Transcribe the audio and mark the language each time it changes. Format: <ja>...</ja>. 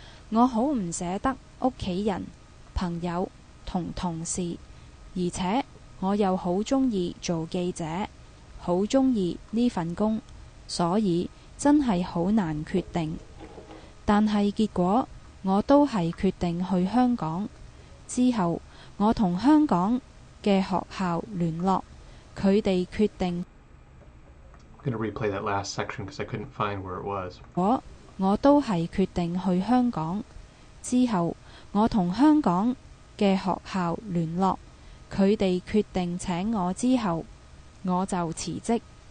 <yue>我好唔捨得屋企人、朋友同同事，而且我又好鍾意做記者，好鍾意呢份工，所以真係好難決定。但係結果我都係決定去香港。之後我同香港嘅學校聯絡，佢哋決定。</yue> <en>I'm going to replay that last section because I couldn't find where it was.</en> <yue>我都係決定去香港。之後我同香港嘅學校聯絡，佢哋決定請我之後，我就辭職。</yue>